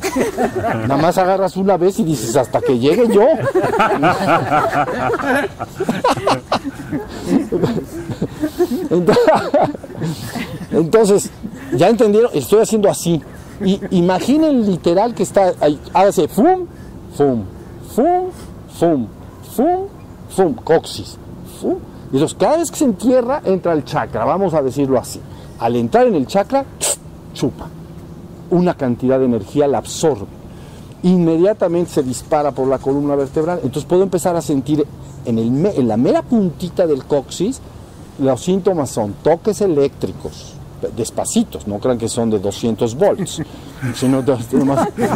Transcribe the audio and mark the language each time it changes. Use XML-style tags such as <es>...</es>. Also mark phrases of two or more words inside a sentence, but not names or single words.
<es>Nada más agarras una vez y dices, hasta que llegue yo. Entonces, ¿ya entendieron? Estoy haciendo así. Y imaginen literal que está ahí, hágase fum, fum, fum, fum, fum, fum, coxis, fum. Y entonces cada vez que se entierra, entra el chakra, vamos a decirlo así. Al entrar en el chakra, chupa. Una cantidad de energía la absorbe. Inmediatamente se dispara por la columna vertebral. Entonces puedo empezar a sentir en la mera puntita del coxis, los síntomas son toques eléctricos, despacitos, no crean que son de 200 volts, sino más.</es>